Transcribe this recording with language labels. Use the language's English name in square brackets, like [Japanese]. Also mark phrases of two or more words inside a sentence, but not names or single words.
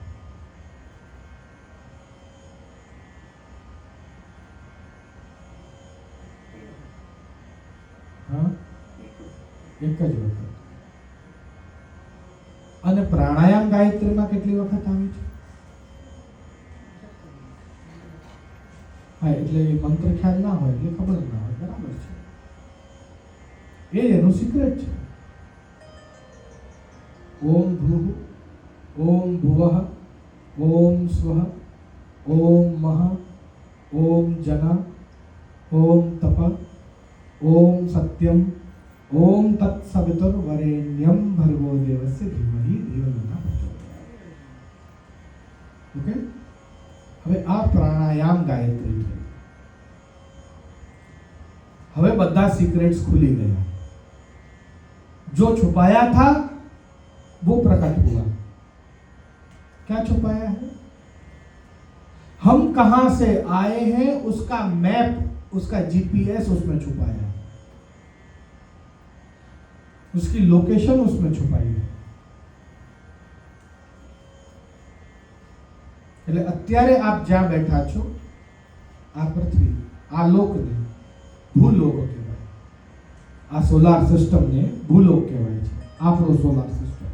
[Gujarati] હા, એક જ વખત. અને પ્રાણાયામ ગાયત્રીમાં કેટલી વખત આવે છે? હા, એટલે મંત્ર ખ્યાલ ના હોય એટલે ખબર ના હોય, બરાબર છે. એ એનું સિક્રેટ છે. [Sanskrit] ओम भूः ओम भुवः ओम स्वः ओम मः ओम जन ओम तप ओम सत्यम ओम तत्सवितुर्वरेण्यम भर्गो देवस्य धीमहि धियो यो नः प्रचोदयात्. [Gujarati] ओके, હવે આ પ્રાણાયામ ગાયત્રી છે. હવે બધા [Hindi] सीक्रेट्स खुली गया. जो छुपाया था वो प्रकट हुआ. क्या छुपाया है? हम कहां से आए हैं उसका मैप, उसका जीपीएस उसमें छुपाया है, उसकी लोकेशन उसमें छुपाई है. [Gujarati] એટલે અત્યારે આપ જ્યાં બેઠા છો આ પૃથ્વી, આ લોકને ભૂલોક કહેવાય. આ સોલાર સિસ્ટમને ભૂલોક કહેવાય છે, આપણો [English] solar system.